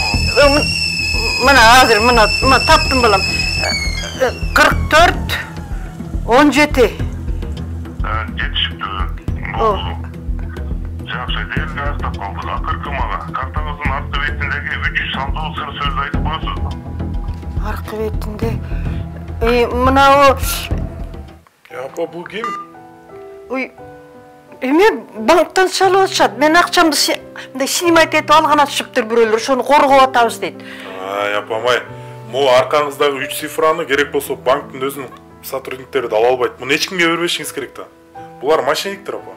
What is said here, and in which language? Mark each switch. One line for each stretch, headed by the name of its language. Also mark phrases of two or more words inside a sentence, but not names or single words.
Kyrgyz: Мына таптым балам. 44 17. Жетишиптүү. Жакшы, дээрлик аяктап калдык. Акыркы мага картаңыздын арткы бетиндеги 300 сандуу сыр сөздү айтып коесузбу? Аркы бетинде мынау... Апа, бұл кем? Ой, эме банктан чалып атышат. Мен акчамды снимать этип алган атышыптыр бирөөлөр, ошону коргоп атабыз дейт. Ай, апамай, могу аркаңыздагы 3 цифраны керек болсо банктын өзүнүн сотрудниктери да ала албайт. Муну эч кимге бербешиңиз керек да. Булар мошенниктер, апа.